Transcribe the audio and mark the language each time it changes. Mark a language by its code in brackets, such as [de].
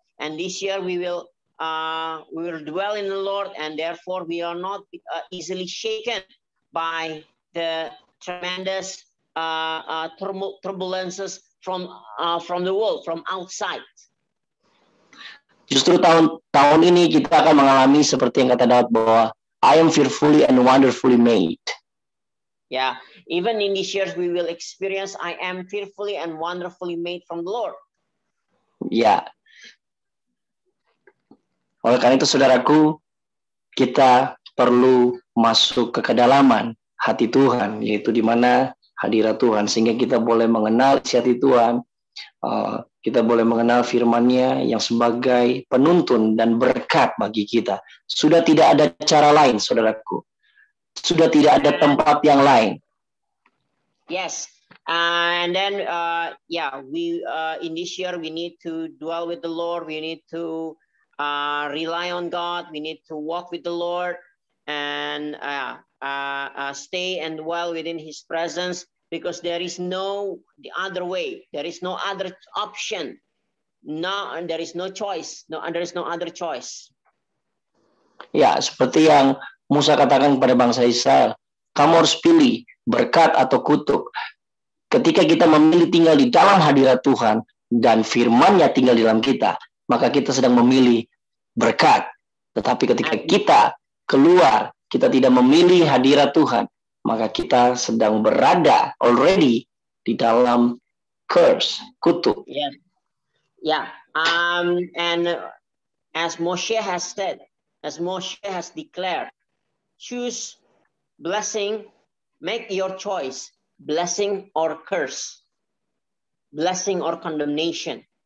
[en] And this year we will dwell in the Lord, and therefore we are not easily shaken by the tremendous turbulences from the world, from outside. [id] Justru tahun ini kita akan mengalami seperti yang kata Daud bahwa [en] I am fearfully and wonderfully made. Yeah, even in these years we will experience I am fearfully and wonderfully made from the Lord. [id] Ya. Oleh karena itu saudaraku, kita perlu masuk ke kedalaman hati Tuhan, yaitu di mana hadirat Tuhan, sehingga kita boleh mengenal isi hati Tuhan. Kita boleh mengenal firman-Nya yang sebagai penuntun dan berkat bagi kita. Sudah tidak ada cara lain, saudaraku. Sudah tidak ada tempat yang lain. [en] Yes, and then we in this year we need to dwell with the Lord. We need to rely on God. We need to walk with the Lord and stay and dwell within His presence. Because there is no the other way, there is no other option, and there is no choice, there is no other choice. [id] Ya, seperti yang Musa katakan kepada bangsa Israel, kamu harus pilih berkat atau kutuk. Ketika kita memilih tinggal di dalam hadirat Tuhan dan firman-Nya tinggal di dalam kita, maka kita sedang memilih berkat. Tetapi ketika kita keluar, kita tidak memilih hadirat Tuhan, maka kita sedang berada already di dalam curse, kutuk. [en] Yeah. And as Moshe has said, as Moshe has declared, choose blessing, make your choice, blessing or curse, blessing or condemnation.